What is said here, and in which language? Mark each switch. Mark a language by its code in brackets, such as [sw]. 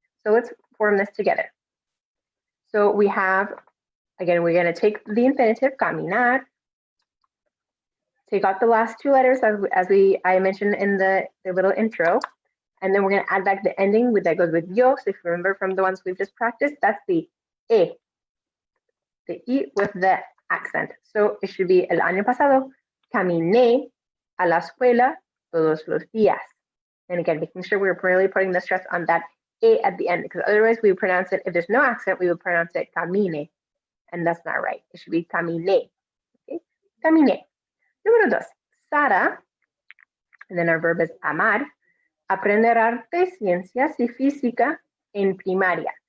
[en] So let's form this together. So we have, again, we're going to take the infinitive, caminar, take out the last two letters as I mentioned in the little intro, and then we're going to add back the ending that goes with yo. So if you remember from the ones we've just practiced, that's the E. The E with the accent. So it should be [es] el año pasado, caminé a la escuela todos los días. [en] And again, making sure we're really putting the stress on that E at the end, because otherwise we would pronounce it, if there's no accent, we would pronounce it camine. And that's not right. It should be caminé. Okay, caminé. [es] Número 2, Sara, [en] and then our verb is [es] amar, aprender arte, ciencias y física en primaria.